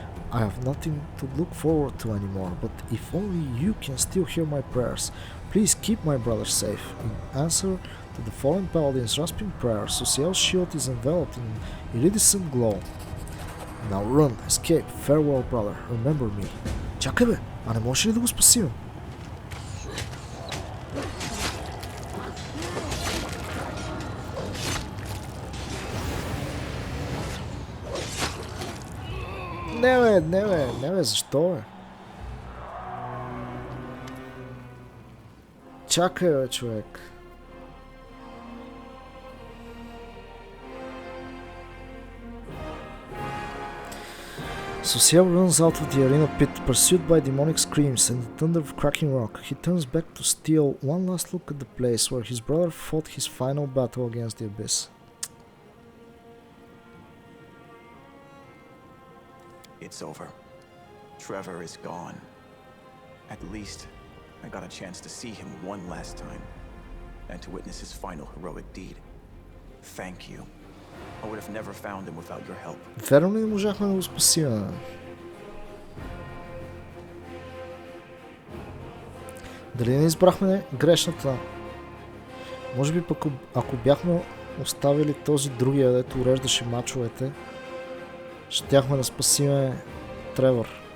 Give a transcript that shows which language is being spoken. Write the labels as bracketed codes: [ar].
[en] I have nothing to look forward to anymore, but if only you can still hear my prayers, please keep my brother safe. In answer to the fallen paladin's rasping prayer, Social's shield is enveloped in iridescent glow. Now run, escape, farewell, brother, remember me. [bg] Чакай бе, а не можеш ли да го спасим? Не бе, защо бе? Чакай бе, човек. [en] Social runs out of the arena pit, pursued by demonic screams and the thunder of cracking rock. He turns back to steal one last look at the place where his brother fought his final battle against the abyss. It's over. Trevor is gone. At least, I got a chance to see him one last time, and to witness his final heroic deed. Thank you. I would have never found him without your help. [bg] Верно ли не можахме да го спасим? Дали не избрахме грешната? Може би пък ако бяхме оставили този другия, дето уреждаше мачовете, щяхме да спасиме Тревор.